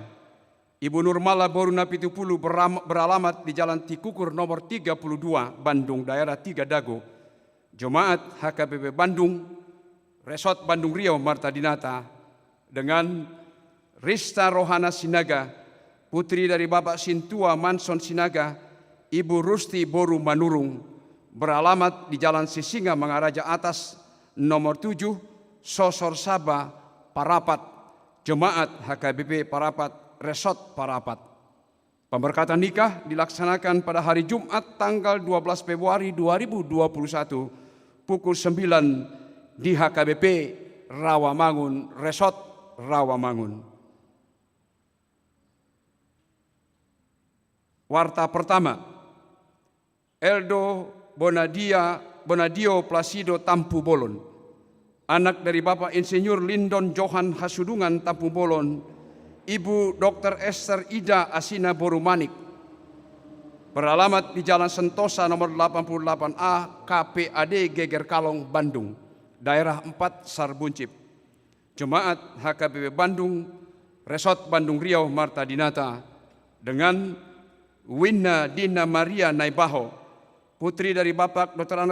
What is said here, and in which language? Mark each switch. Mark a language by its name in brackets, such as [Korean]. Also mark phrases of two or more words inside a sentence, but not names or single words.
[Indonesian] Ibu Nurmala Boruna Pitupulu beralamat di Jalan Tikukur nomor 32, Bandung, daerah 3 Dago. Jemaat HKBP Bandung, Resort Bandung Riau Marta Dinata, dengan Rista Rohana Sinaga, putri dari Bapak Sintua Manson Sinaga, Ibu Rusti Boru Manurung, beralamat di Jalan Sisinga Mangaraja Atas nomor 7, Sosor Saba, Parapat. Jemaat HKBP Parapat, Resort Parapat. Pemberkatan nikah dilaksanakan pada hari Jumat tanggal 12 Februari 2021 pukul 9 di HKBP Rawamangun, Resort Rawamangun. Warta pertama, Eldo Bonadio Placido Tampu Bolon, anak dari Bapak Insinyur Lindon Johan Hasudungan Tampu Bolon, Ibu Dr. Esther Ida Asina Borumanik, beralamat di Jalan Sentosa nomor 88A KPAD Geger Kalong, Bandung, daerah 4 Sarbuncip. Jemaat HKBP Bandung, Resort Bandung Riau Marta Dinata, dengan Winna Dina Maria Naibaho, putri dari Bapak Dr.